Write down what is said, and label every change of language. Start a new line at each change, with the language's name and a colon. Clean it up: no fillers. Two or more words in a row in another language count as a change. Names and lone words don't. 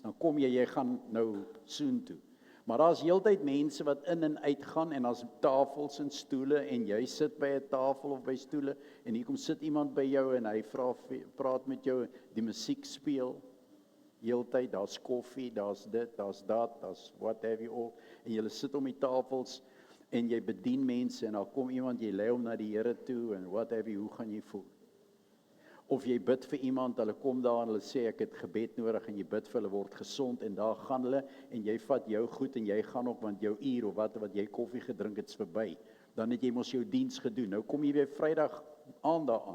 Afrikaans: Dan kom jy gaan nou soontoe. Maar daar's heeltyd mense wat in en uit gaan en daar's tafels en stoele en jy sit by 'n tafel of by stoele en hier kom sit iemand by jou en hy praat met jou, die musiek speel. Heeltyd, daar's koffie, daar's dit, daar's dat, daar's
English: what have you all.
Afrikaans: En jy sit om die tafels en jy bedien mense en dan kom iemand, jy lei hom na die Here toe en
English: what have you,
Afrikaans: hoe gaan jy voel? Of jy bid vir iemand, hulle kom daar en hulle sê ek het gebed nodig en jy bid vir hulle word gesond en daar gaan hulle en jy vat jou goed en jy gaan ook want jou uur of wat jy koffie gedrink het is verby. Dan het jy mos jou diens gedoen. Nou kom jy weer Vrydag aand daaraan.